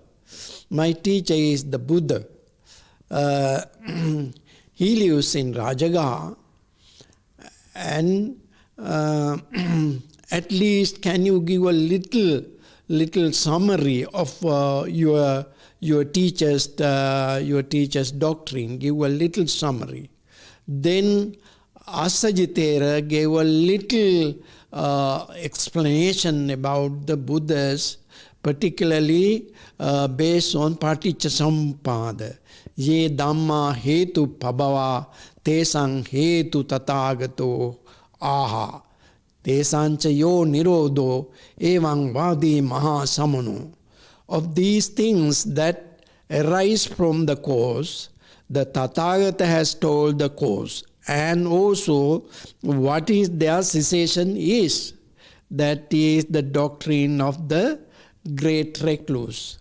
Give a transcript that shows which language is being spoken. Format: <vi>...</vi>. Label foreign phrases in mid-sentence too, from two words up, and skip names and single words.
<en>My teacher is the Buddha. He lives in Rajagaha, and at least can you give a little summary of your teacher's doctrine? Give a little summary. Then Assaji Thera gave a little explanation about the Buddhas, particularly based on Paticcasamuppada.</en> <pi>Ye Dhamma hetu pabhava tesang hetu tatagato aha tesancha yo nirodho evang vadi mahasamano.</pi> <en>Of these things that arise from the cause, the Tathagata has told the cause, and also what is their cessation is. That is the doctrine of the great recluse.</en>